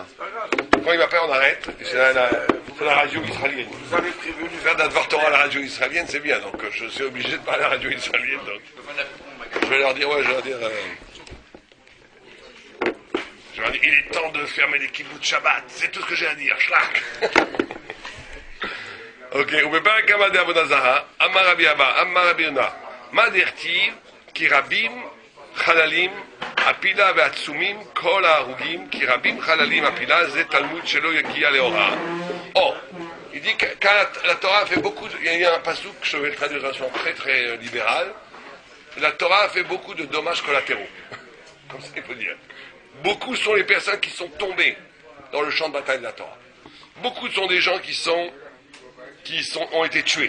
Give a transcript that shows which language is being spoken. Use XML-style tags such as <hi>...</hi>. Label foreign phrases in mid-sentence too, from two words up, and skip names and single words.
<fr>Quand ils m'appellent, on arrête. C'est la radio israélienne. Vous avez prévenu faire d'Advar Torah à la radio israélienne, c'est bien. Donc je suis obligé de parler à la radio israélienne. Donc. Je vais leur dire, il est temps de fermer les</fr> <he>קיבוץ שבת.</he> <fr>C'est tout ce que j'ai à dire. Schlag.</fr> <he>Ok, ובפרק כמה דעבודה זרה, אמר רבי אבא, אמר רבי יונה, מה דכתיב? כי רבים חללים הפילה ועצומים כל ההרוגים, כי רבים חללים הפילה, זה תלמוד שלא יגיע להוראה.</he> <fr>Oh, il dit que quand la Torah fait beaucoup, il y a un passouk, je vais le traduire de façon très très libérale, la Torah a fait beaucoup de dommages collatéraux, comme ça il faut dire. Beaucoup sont les personnes qui sont tombées dans le champ de bataille de la Torah. Beaucoup sont des gens qui ont été tués.</fr>